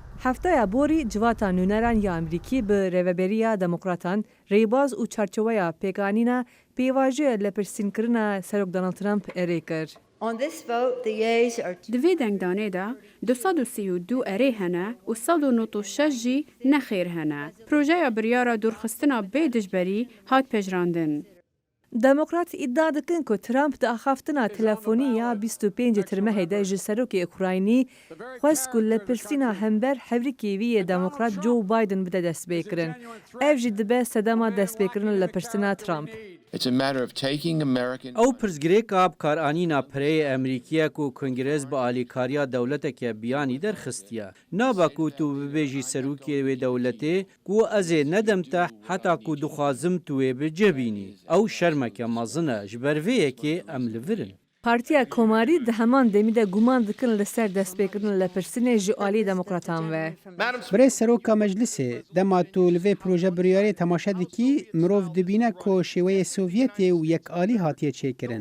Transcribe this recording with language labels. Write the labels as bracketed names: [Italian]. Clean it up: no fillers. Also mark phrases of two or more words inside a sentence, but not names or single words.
[Kurdish] هەفتەیە بۆری جواتە نوێنەران یا ئەمریکی بە ڕێوەبەریە دەموکراتان ڕێباز و چارچەوەیە پێکانینە پێواژەیە لە پرسینکردنە سەرۆک دۆناڵد ترامپ ئێرێ کرد. Di vê dengdanê de 232 erê hene û 196 jî nexêr hene. Projeya biryara dûrxistina bê dijberî hat pejrandin. دموکرات ادعا دکن که ترامپ د اخافتنا تلفنی یا 25 ترمه ده ji serokê Ukraynî xwest ku li pirsîna hember hevrekî wî yê demokrat Joe Biden bide destpêkirin. Ev jî dibe sedema destpêkirin li pirsîna Trump. ئەو پرسگرێکا بکارانینا پرەیە ئەمریکیە و کنگرێز بە ئالیکاریا دەوڵەتێکە بیانی دەرخستیە. نابە و تو ببێژی سەرروکێ وێ دەوڵەتێ و ئەزێ نەدەمتە حتا و دخوازم توێ بجەبینی. ئەو شەرمەکە مەزنە ji ber vê yekê em li vir in. Partiya Komarî di heman demî de guman dikin li ser destpêkirin li pirsînê ji alî demokratan ve. Birê Seroka Meclisê dema tu li vê proje biryarê temaşe dikî mirov dibîne ku şêweyê Sovyetê û yekalî hatiye çêkirin.